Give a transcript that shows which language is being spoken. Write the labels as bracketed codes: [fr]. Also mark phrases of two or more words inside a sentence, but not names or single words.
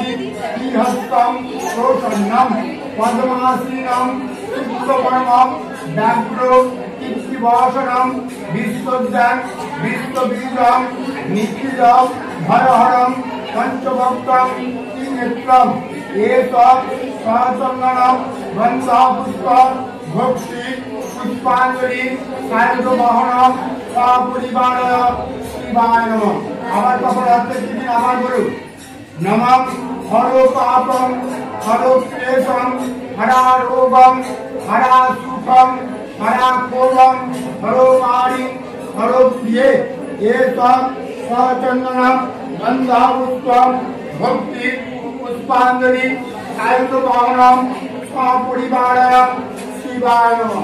[sa] হস্তম প্রসন্নম পদ্মাসীনম চিত্তবর্মম ব্যাঘ্র কীর্তিবাসনম বিশ্বদ্যান বিশ্ববীজম নিখিলম ভয়হরম পঞ্চভক্তম ত্রিনেত্রম এতৎ সচন্দনম বন্দাপুষ্প ভক্তি পুষ্পাঞ্জলি সায়ুধবাহনম সপরিবারায় শিবায় নমঃ। [bn] আবার কখন হাতে দিন আবার বলুন [sa] নমঃ হরো পাপম হরো ক্লেশম হরা রোগম হরা সুখম হরা কোলম হরো মারি হরো প্রিয়ে এতৎ সচন্দনম বন্দাপুষ্পম ভক্তি পুষ্পাঞ্জলি সায়ুধবাহনম সপরিবারায় শিবায় নমঃ।